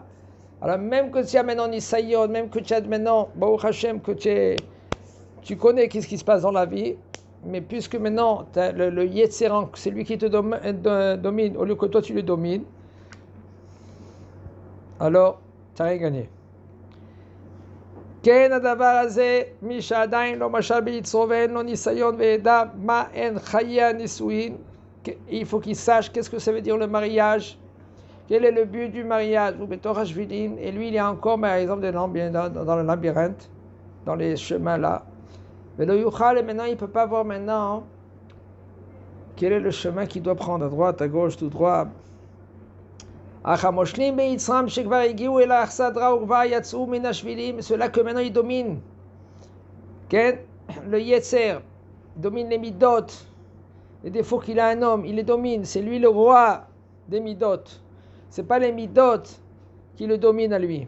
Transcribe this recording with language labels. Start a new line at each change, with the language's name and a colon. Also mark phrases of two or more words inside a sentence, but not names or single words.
French: Alors même que tu as maintenant Nisayon, même que tu as maintenant,
Hebrew: ברוך השם,
French: que tu connais qu'est-ce qui se passe dans la vie, mais puisque maintenant le Yetzeran, c'est lui qui te domine, au lieu que toi tu le domines, alors tu n'as rien gagné.
Hebrew: כן הדבר הזה, מי שעדיין לא משל ביצרו ואין לו ניסיון וידע מה הן חיי הנישואין,
French: il faut qu'il sache qu'est-ce que ça veut dire le mariage, quel est le but du mariage, ou
Hebrew: בתוך השבילים,
French: et lui il est encore par exemple dans le labyrinthe, dans les chemins là,
Hebrew: ולא יוכל,
French: et maintenant il ne peut pas voir maintenant quel est le chemin qu'il doit prendre, à droite, à gauche, tout droit. Ceux-là que maintenant ils dominent, le Yetzer domine les midot, les défauts qu'il a un homme, il les domine, c'est lui le roi des midot, c'est pas les midot qui le dominent à lui.